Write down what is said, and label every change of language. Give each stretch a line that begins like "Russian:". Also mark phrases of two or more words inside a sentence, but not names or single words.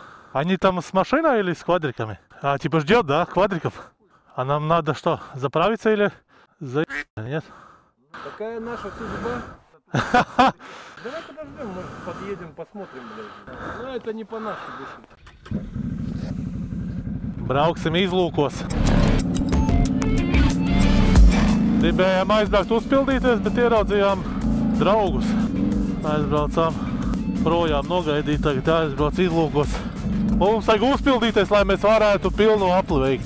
Russian: Они там с машиной или с квадриками? А, типа ждет, да, квадриков? А нам надо что, заправиться или нет? Такая наша судьба. Давай подождем, может подъедем, посмотрим, блядь. Ну это не по нашей душе.
Latvian: Brauksim izlūkos. Gribējām aizbraukt uzpildīties, bet ieraudzījām draugus. Aizbraucām projām nogaidīt, tagad aizbrauc izlūkos. Mums vajag uzpildīties, lai mēs varētu pilnu apli veikt.